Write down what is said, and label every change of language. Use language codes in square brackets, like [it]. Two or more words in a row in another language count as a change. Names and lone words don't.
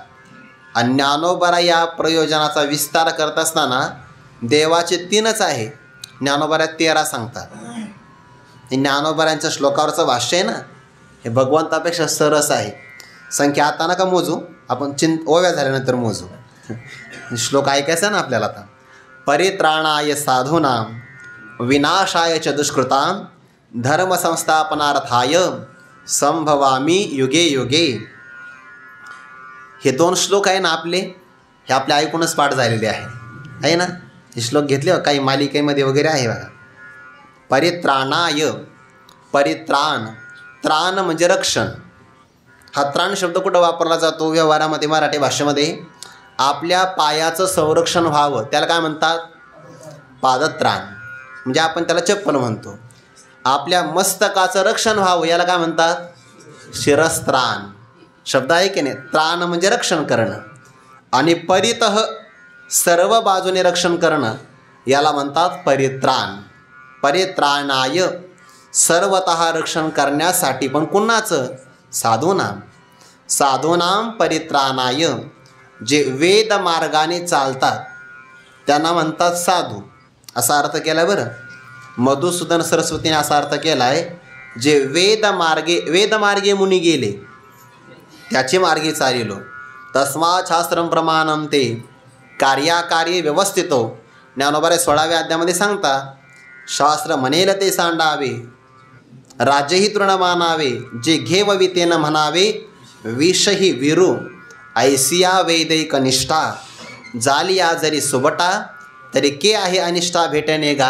[mr] आणि ज्ञानोबा या प्रयोजनाचा विस्तार करत असताना देवाचे 3च आहे, ज्ञानोबा 13 सांगतात. ज्ञानोबाऱ्यांच्या श्लोकावरचं भाष्य आहे ना, हे भगवंतापेक्षा सरस आहे. संख्या आता नका मोजू, आपण ओव्या झाल्यानंतर मोजू. श्लोक ऐकायचा ना आपल्याला. [sa] आता परित्राणाय साधूनां विनाशाय च दुष्कृतां धर्मसंस्थापनार्थाय संभवामी युगे युगे. [mr] हे 2 श्लोक आहे ना आपले, हे आपल्या ऐकूनच पाठ झालेले आहे ना. हे श्लोक घेतले काही मालिकेमध्ये वगैरे आहे बघा. परित्राणाय, परित्राण, त्राण म्हणजे रक्षण. हा त्राण शब्द कुठं वापरला जातो व्यवहारामध्ये, मराठी भाषेमध्ये? आपल्या पायाचं संरक्षण व्हावं त्याला काय म्हणतात? पादत्राण. म्हणजे आपण त्याला चप्पल म्हणतो. आपल्या मस्तकाचं रक्षण व्हावं याला काय म्हणतात? शिरस्त्राण. शब्द आहे की नाही? त्राण म्हणजे रक्षण करणं आणि परितः सर्व बाजूने रक्षण करणं याला म्हणतात परित्राण. परित्राणाय सर्वतः रक्षण करण्यासाठी, पण कुणाचं? [sa] साधूनां. साधूनां परित्राणाय. [mr] जे वेद मार्गाने चालतात त्यांना म्हणतात साधू, असा अर्थ केला बरं. मधुसूदन सरस्वतीने असा अर्थ केला आहे, जे वेदमार्गे मुनी गेले त्याचे मार्गे चालिलो. [sa] तस्मात् शास्त्रं प्रमाणं ते कार्याकार्ये व्यवस्थितो. [mr] ज्ञानोबा 16व्या अध्यायामध्ये सांगता, शास्त्र म्हणेल ते सांडावे, राज्यही तृण मानावे, जे घेववी तेन म्हणावे, विषही विरू ऐसिया वैदिक निष्ठा. जालिया जरी सुबटा तरी के आहे अनिष्ठा भेटणे गा.